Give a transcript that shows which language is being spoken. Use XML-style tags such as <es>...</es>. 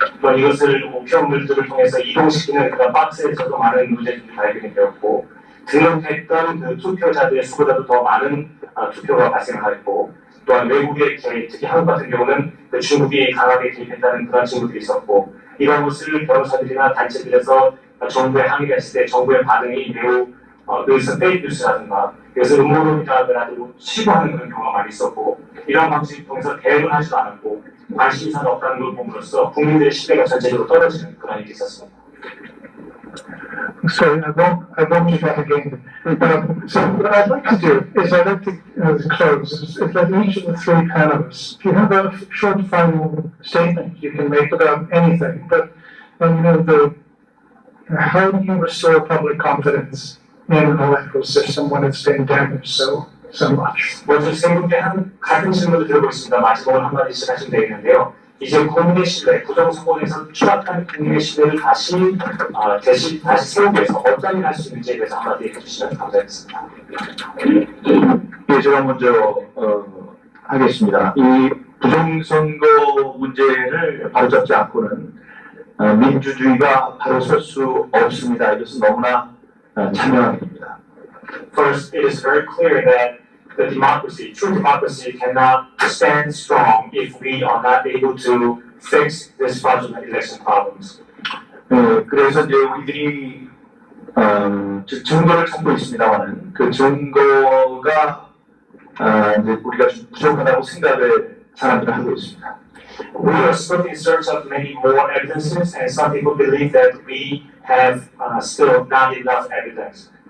<ko>또한 이것을 우편물들을 통해서 이동시키는 그런 박스에서도 많은 문제들이 발견이 되었고 등록했던 그 투표자들의 수보다도 더 많은 투표가 발생하였고 또한 외국의 특히 한국 같은 경우는 그 중국이 강하게 개입했다는 그런 징후들이 있었고 이런 것을 변호사들이나 단체들에서 정부에 항의를 했을 때 정부의 반응이 매우 여기서 페이크 뉴스라든가 여기서 음모론이다 하더라도 치부하는 그런 경우가 많이 있었고 이런 방식을 통해서 대응을 하지도 않았고 관심사가 없다는 걸 봄으로써 국민들의 신뢰가 전체적으로 떨어지는 그런 일이 있었습니다.</ko> <en>Sorry, I won't do that again. So what I'd like to do is I'd like to close is let each of the three panelists, if you have a short final statement you can make about anything, but how do you restore public confidence in an electoral system when it's been damaged so much?</en> <ko>먼저 세 분께 같은 질문을 드려보겠습니다. 마지막으로 한마디씩 하시면 되겠는데요. 이제 국민의 신뢰, 부정선거에서 추락한 국민의 신뢰를 다시 세우기 위해서 어떤 일을 할 수 있는지에 대해서 한마디 해주시면 감사하겠습니다. 예, 제가 먼저 하겠습니다. 이 부정선거 문제를 바로잡지 않고는 민주주의가 바로 설 수 없습니다. 이것은 너무나 자명한 일입니다.</ko> <en>First, it is very clear that the democracy, true democracy, cannot stand strong if we are not able to fix this fraudulent election problems.</en> <ko>그래서 이제 우리들이 증거를 찾고 있습니다만은 그 증거가 이제 우리가 좀 부족하다고 생각을 사람들은 하고 있습니다.</ko> <en>We are still in search of many more evidences, and some people believe that we have still not enough evidence.</en>